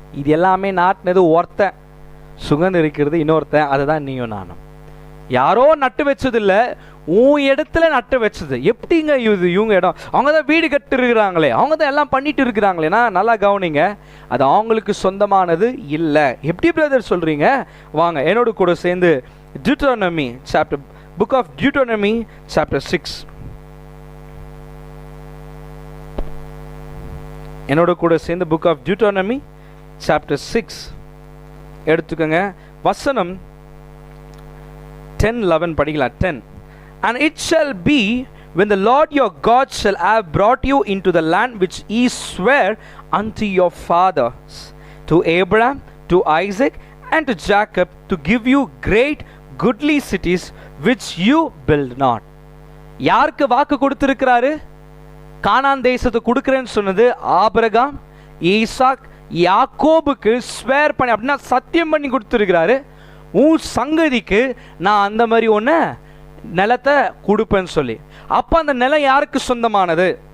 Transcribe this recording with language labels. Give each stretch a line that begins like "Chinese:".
Tamil: இது எல்லாமே நாட்டினது ஒருத்தன், சுகந்தரிக்கிறது இன்னொருத்தன். அதுதான் நீயும் நானும். யாரோ நட்டு வச்சது இல்லை, உன் இடத்துல நட்டு வச்சது. எப்படிங்க இது இவங்க இடம்? அவங்க தான் வீடு கட்டு இருக்கிறாங்களே, அவங்க தான் எல்லாம் பண்ணிட்டு இருக்கிறாங்களேனா, நல்லா கவனிங்க, அது அவங்களுக்கு சொந்தமானது இல்லை. எப்படி பிரதர் சொல்றீங்க? வாங்க என்னோட கூட சேர்ந்து
English: Deuteronomy chapter book of Deuteronomy chapter 6.
Tamil: என்னோட கூட சேர்ந்து
English: book of Deuteronomy chapter 6
Tamil: எடுத்துக்கங்க. வசனம் 10-11 படிக்கலாம். 10.
English: And it shall be when the Lord your God shall have brought you into the land which he sware unto your fathers, to Abraham, to Isaac, and to Jacob, to give you great goodly cities which you build not.
Tamil: யாருக்கு வாக்கு கொடுத்திருக்கிறாரு? கானான் தேசத்தை கொடுக்கிறேன்னு சொன்னது Abraham, Isaac, யாக்கோபுக்கு swear பண்ணி, அப்படின்னா சத்தியம் பண்ணி கொடுத்திருக்கிறாரு. உன் சங்கதிக்கு நான் அந்த மாதிரி ஒன்று நிலத்தை கொடுப்பேன்னு சொல்லி. அப்போ அந்த நிலம் யாருக்கு சொந்தமானது?